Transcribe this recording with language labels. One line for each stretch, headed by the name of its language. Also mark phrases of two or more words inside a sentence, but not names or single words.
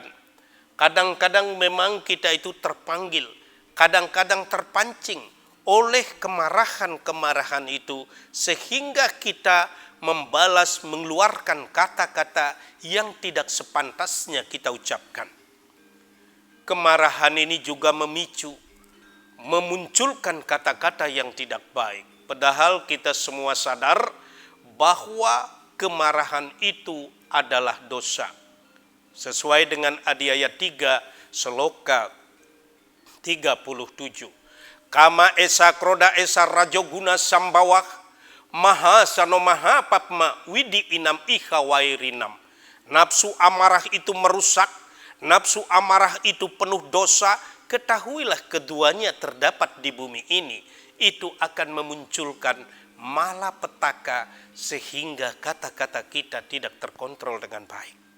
Indonesian: Kadang-kadang memang kita itu terpanggil, kadang-kadang terpancing oleh kemarahan-kemarahan itu, sehingga kita membalas, mengeluarkan kata-kata yang tidak sepantasnya kita ucapkan. Kemarahan ini juga memicu, memunculkan kata-kata yang tidak baik. Padahal kita semua sadar bahwa kemarahan itu adalah dosa. Sesuai dengan Adiaya 3 Seloka 37.
Sanskrit: Kama esa kroda esa rajoguna sambawah, maha sano maha papma widi inam iha wairinam.
Indonesian: Nafsu amarah itu merusak, nafsu amarah itu penuh dosa. Ketahuilah keduanya terdapat di bumi ini, itu akan memunculkan malapetaka sehingga kata-kata kita tidak terkontrol dengan baik.